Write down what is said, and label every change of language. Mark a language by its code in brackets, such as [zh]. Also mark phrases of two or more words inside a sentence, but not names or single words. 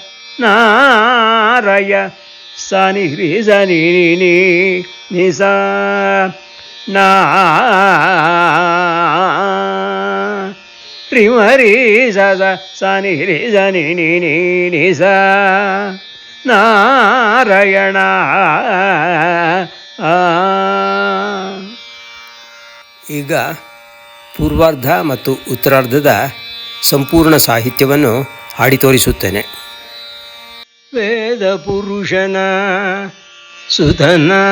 [kn] ನಾರಯ ಸನಿ ಹ್ರಿ ಸನಿ ನಿ ನಿಸ ನಾ ರಿಮರಿ ಸ ಸ ಸನಿ ಹ್ರಿ ಸನಿ ನಿ ನಿ ನಿ ಸ ನಾರಾಯಣ. ಈಗ ಪೂರ್ವಾರ್ಧ ಮತ್ತು ಉತ್ತರಾರ್ಧದ ಸಂಪೂರ್ಣ ಸಾಹಿತ್ಯವನ್ನು ಹಾಡಿ ತೋರಿಸುತ್ತೇನೆ. ವೇದ ಪುರುಷನ ಸುತನ